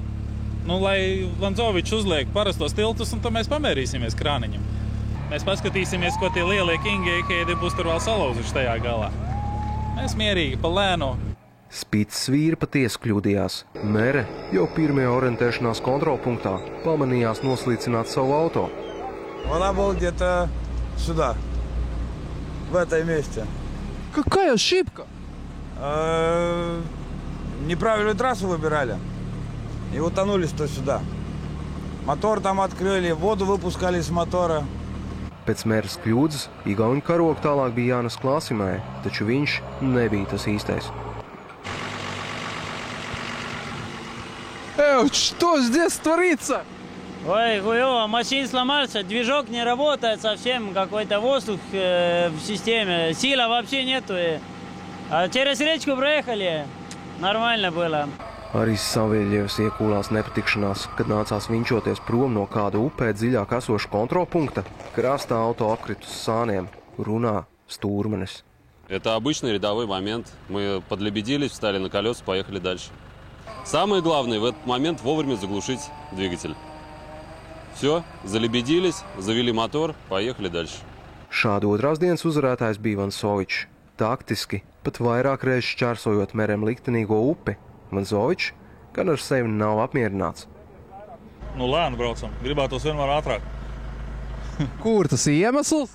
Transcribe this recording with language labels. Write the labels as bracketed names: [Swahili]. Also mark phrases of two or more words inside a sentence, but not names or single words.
[Latvian] Lai Vanzovičs uzliek parastos tiltus, un tad mēs pamērīsimies krāniņam. Mēs paskatīsimies, ko tie lielie kingi būs tur vēl salauzuši tajā galā. Mēs mierīgi pa lēnu. Spīts vīri patiesi kļūdījās. Mere jau pirmajā orientēšanās kontrolpunktā pamanījās noslīcināt savu auto. [Russian] Она была где-то сюда, в этой месте. Какая ошибка? Неправильную трассу выбирали и утонулись то сюда. Мотор там открыли, воду выпускали из мотора. [Latvian] Pēc mēras kļūdas igauņu karogu tālāk bija jānes Klāsimē, taču viņš nebija tas īstais. [Russian] Что здесь творится? Ой, хуёво, машина сломался, движок не работает совсем, какой-то воздух в системе, сила вообще нету. А через речку проехали, нормально было. [Latvian] Arī Saveļjevs iekūlās nepatikšanās, kad nācās vinčoties prom no kāda upē dziļāk esoša kontrolpunkta. Krastā auto apkrit uz sāniem, runā stūrmanis. [Russian] Это обычный рядовой момент. Мы подлебедились, встали на колеса, поехали дальше. Самое главное в этот момент вовремя заглушить двигатель. Все, залебедились, завели мотор, поехали дальше. [Latvian] Šādu otrās dienas uzvarētājs bija Vanzovičs. Taktiski, pat vairāk reiz šķērsojot Merem liktenīgo upi, Vanzovičs gan ar sevi nav apmierināts. Nu, lēni braucam. Gribētos vienmēr ātrāk. Kur tas iemesls?